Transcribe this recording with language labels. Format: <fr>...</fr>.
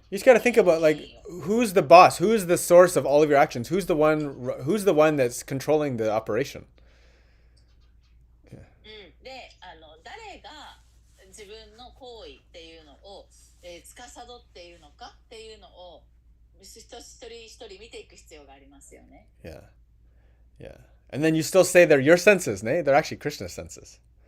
<en>You just got to think about like who's the boss, who's the source of all of your actions, who's the one that's controlling the operation.</en> <ja>で、誰が自分の行為っていうのを、司っているのかっていうのを一人一人見ていく必要がありますよね。</ja> <en>Yeah. Yeah. And then you still say they're your senses, né? They're actually Krishna's senses.</en>